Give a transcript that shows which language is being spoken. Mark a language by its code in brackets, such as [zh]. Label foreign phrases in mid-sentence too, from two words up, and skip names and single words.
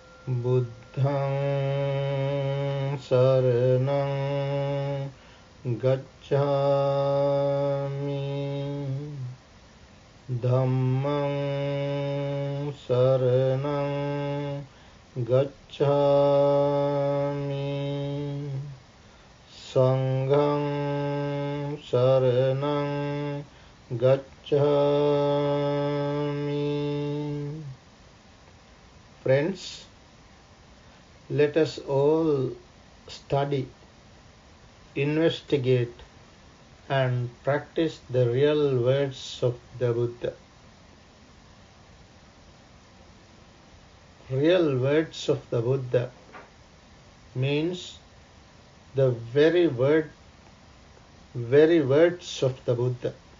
[pi] Buddhaṃ saraṇaṃ gacchāmi, Dhammaṃ saraṇaṃ gacchāmi, Saṅghaṃ saraṇaṃ gacchāmi. [en] Friends, let us all study, investigate, and practice the real words of the Buddha. Real words of the Buddha means the very words of the Buddha.